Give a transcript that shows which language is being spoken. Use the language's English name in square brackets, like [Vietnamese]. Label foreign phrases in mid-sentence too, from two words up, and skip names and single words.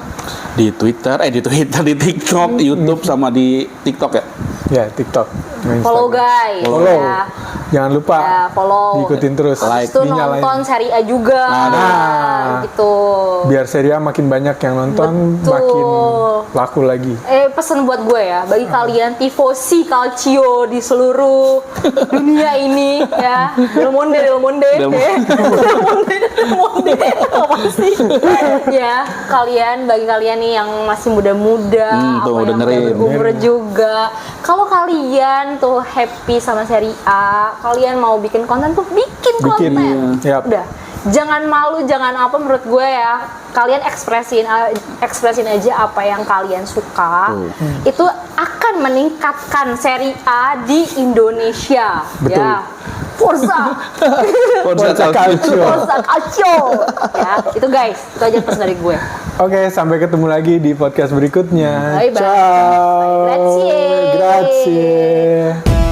[Indonesian] Di Twitter, di TikTok, YouTube sama di TikTok ya. Ya, TikTok. [English] Follow guys, [Indonesian] Follow. ya. Jangan lupa Ya, follow. diikutin terus. Like, Habis itu dinyalain. nonton Serie A juga, Nah. gitu. Biar Serie A makin banyak yang nonton, Betul. makin laku lagi. Pesen buat gue ya, bagi kalian [Italian] tifosi Calcio [Indonesian] di seluruh dunia ini ya, [Italian] Del Monde, Del Monde. [Indonesian] apa sih? Ya, bagi kalian nih yang masih muda-muda, tuh, apa yang dengerin. udah berumur juga, kalau kalian tuh happy sama Serie A, kalian mau bikin konten tuh bikin Bikin, konten, iya. Yap. udah. Jangan malu, jangan apa, menurut gue ya, kalian ekspresin aja apa yang kalian suka. Itu akan meningkatkan Serie A di Indonesia. Betul. Ya. Forza. [Italian] Forza Calcio. Forza Calcio. [Indonesian] Ya, itu guys, itu aja pesan dari gue. Oke, sampai ketemu lagi di podcast berikutnya. Bye-bye. Ciao. Grazie. Grazie.